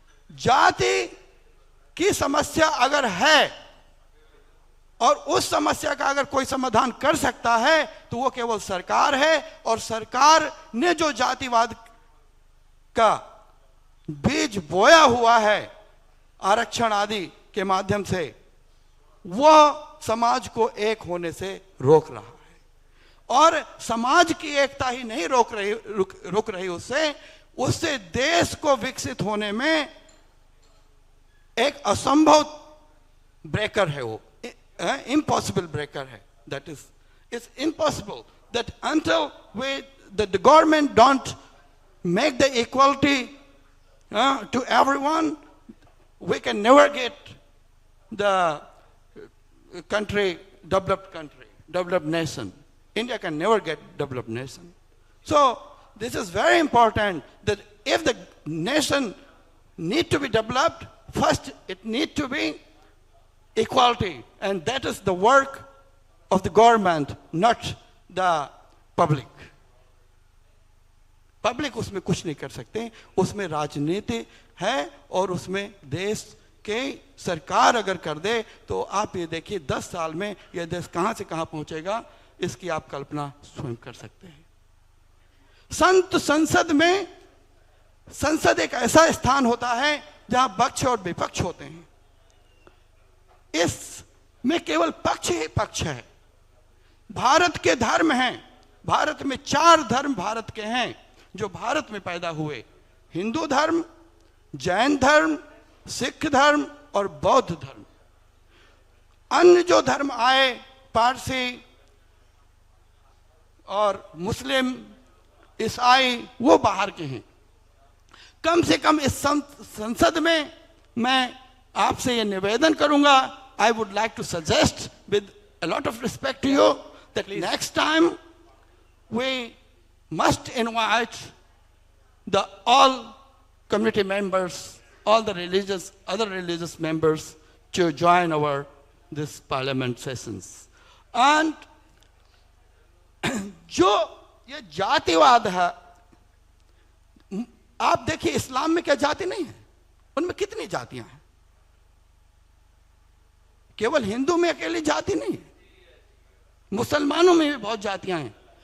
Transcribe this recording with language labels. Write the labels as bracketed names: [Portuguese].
[Hindi] जाति की समस्या अगर है और उस समस्या का अगर कोई समाधान कर सकता है तो वो केवल सरकार है, और सरकार ने जो जातिवाद का बीज बोया हुआ है आरक्षण आदि के माध्यम से, वह समाज को एक होने से रोक रहा है। और समाज की एकता ही नहीं रुक रही उससे देश को विकसित होने में एक असंभव ब्रेकर है, वो [English] impossible breaker [Hindi] है। [English] That is, it's impossible that until the government don't make the equality to everyone, we can never get the country, developed nation. India can never get developed nation. So this is very important that if the nation need to be developed, first it need to be equality, and that is the work of the government, not the public. [Hindi] Public उसमें कुछ नहीं कर सकते, उसमें राजनीति है और उसमें देश के सरकार अगर कर दे तो आप ये देखिए 10 साल में यह देश कहां से कहां पहुंचेगा, इसकी आप कल्पना स्वयं कर सकते हैं। संसद में, संसद एक ऐसा स्थान होता है जहां पक्ष और विपक्ष होते हैं। इसमें केवल पक्ष ही पक्ष है। भारत के धर्म हैं, भारत में 4 धर्म भारत के हैं जो भारत में पैदा हुए, हिंदू धर्म, जैन धर्म, सिख धर्म और बौद्ध धर्म। अन्य जो धर्म आए, पारसी और मुस्लिम, ईसाई, वो बाहर के हैं। कम से कम इस संसद में मैं आपसे ये निवेदन करूंगा, [English] I would like to suggest with a lot of respect to you that next time we must invite all community members, all the other religious members to join this parliament sessions. [Hindi] And जो ये जातिवाद है, आप देखिए इस्लाम में क्या जाति नहीं है, उनमें कितनी जातियां हैं। केवल हिंदू में अकेली जाति नहीं है, मुसलमानों में भी बहुत जातियां हैं।